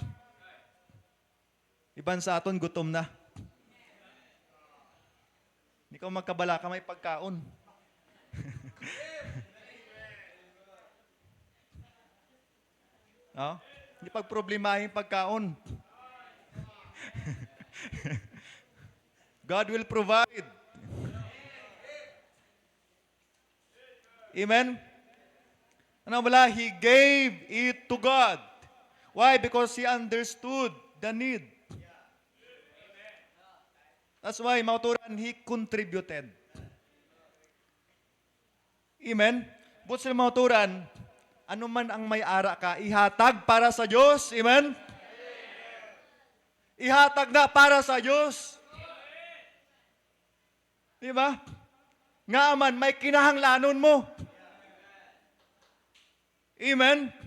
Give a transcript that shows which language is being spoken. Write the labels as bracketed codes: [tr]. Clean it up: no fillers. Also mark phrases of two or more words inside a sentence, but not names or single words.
[hil] Iban sa aton gutom na. Hindi ka magkabala ka may pagkaon. No? Hindi pagproblemahin pagkaon. [en] God will provide. Amen? [hil] Ano bala? [en] He gave it to God. Why? Because He understood the need. That's why, mauturan, He contributed. Amen? [hil] But sa mauturan, ano man ang may ara ka, ihatag para sa Diyos. Amen? Ihatag na para sa Diyos. Di ba? Nga man, may kinahanglanon mo. Amen?